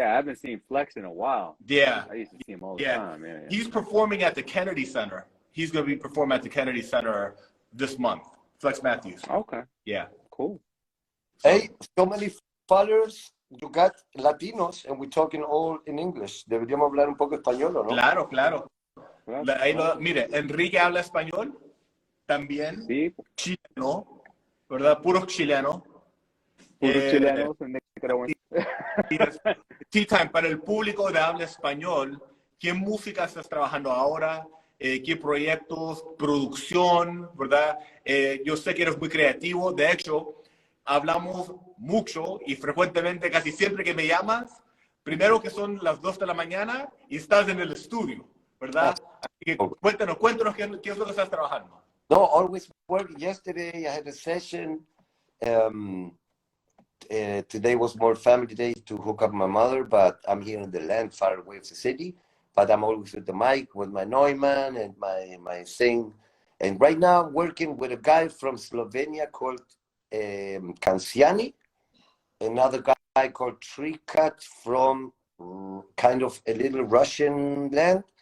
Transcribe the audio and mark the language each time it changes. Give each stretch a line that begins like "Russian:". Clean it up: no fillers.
English: Yeah, I haven't seen Flex in a while. Yeah. I used to see him all the Yeah. time. Yeah. He's performing at the Kennedy Center. He's going to be performing at the Kennedy Center this month. Flex Matthews. Okay. Yeah. Cool. Hey, so many followers. You got Latinos, and we're talking all in English.
Spanish: Deberíamos hablar un poco español, ¿o no? Claro, claro.
English: Well,
Spanish: Ahí mire, Enrique habla español también. sí, Chileno, ¿verdad? Puros chilenos. puros chilenos en Nicaragua. Tea Time, para el público de habla español, ¿qué música estás trabajando ahora? ¿Qué proyectos? ¿Producción? ¿Verdad? Yo sé que eres muy creativo. De hecho, hablamos mucho y frecuentemente, casi siempre que me llamas, primero que son las 2 de la mañana y estás en el estudio, ¿verdad? Así que cuéntanos qué es lo que estás trabajando.
English: No, always work. Yesterday I had a session. Today was more family day to hook up my mother, but I'm here in the land far away from the city. But I'm always with the mic, with my Neumann and my thing. And right now I'm working with a guy from Slovenia called Kanciani, another guy called Trikat from kind of a little Russian land.